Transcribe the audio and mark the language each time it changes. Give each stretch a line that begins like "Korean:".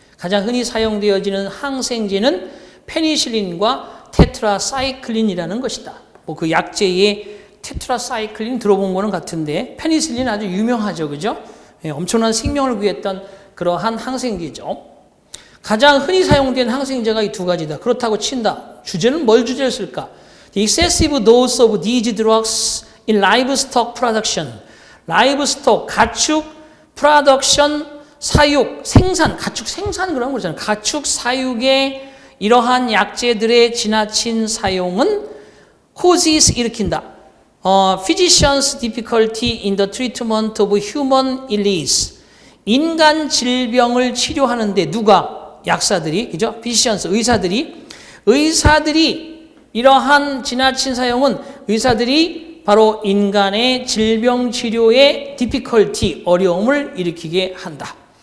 Korean: 가장 흔히 사용되어지는 항생제는 페니실린과 테트라사이클린이라는 것이다. 뭐 그 약제의 테트라사이클린 들어본 거는 같은데 페니실린 아주 유명하죠. 그죠? 예, 엄청난 생명을 구했던 그러한 항생제죠. 가장 흔히 사용된 항생제가 이 두 가지다. 그렇다고 친다. 주제는 뭘 주제를 쓸까?
English: The excessive dose of these drugs in livestock production.
Korean: 라이브스톡, 가축, 프로덕션, 사육, 생산, 가축 생산 그런 거잖아요. 가축 사육의 이러한 약제들의 지나친 사용은 causes 일으킨다.
English: Physicians' difficulty in the treatment of human illness.
Korean: 인간 질병을 치료하는데 누가? 약사들이, 그죠? Physicians, 의사들이 이러한 지나친 사용은 의사들이 바로 인간의 질병 치료에 difficulty, 어려움을 일으키게 한다.